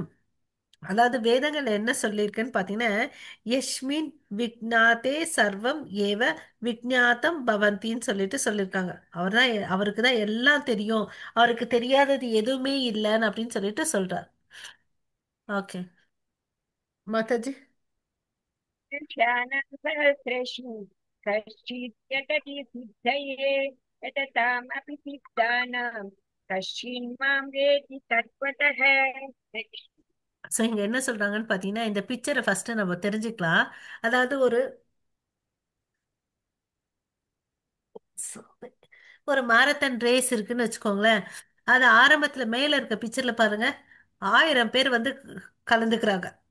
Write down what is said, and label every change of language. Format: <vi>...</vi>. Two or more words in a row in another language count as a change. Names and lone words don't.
<ta>அதாவது வேதங்கள் என்ன சொல்லியிருக்குன்னு பாத்தீங்கன்னா,</ta> <sa>यस्मिन् विज्ञाते सर्वम् एव विज्ञातम्</sa> <ta>பவந்தின்னு சொல்லிட்டு சொல்லியிருக்காங்க. அவருக்கு தான் எல்லாம் தெரியும், அவருக்கு தெரியாதது எதுவுமே இல்லைன்னு அப்படின்னு சொல்லிட்டு சொல்றார். ஓகே மாதாஜி.</ta> <sa>ध्यानसहस्रेषु कश्चित् यतति सिद्धये यततामपि सिद्धानां कश्चिन्मां वेति तत्त्वतः।</sa> <ta>ஸோ இங்க என்ன சொல்றாங்கன்னு பாத்தீங்கன்னா, இந்த பிக்சரை ஃபர்ஸ்ட் நம்ம தெரிஞ்சுக்கலாம். அதாவது ஒரு</ta> <en>marathon race</en> <ta>இருக்குன்னு வச்சுக்கோங்களேன். அது ஆரம்பத்துல மேல இருக்க பிக்சர்ல பாருங்க, 1000 பேர் வந்து கலந்துக்கிறாங்க.</ta>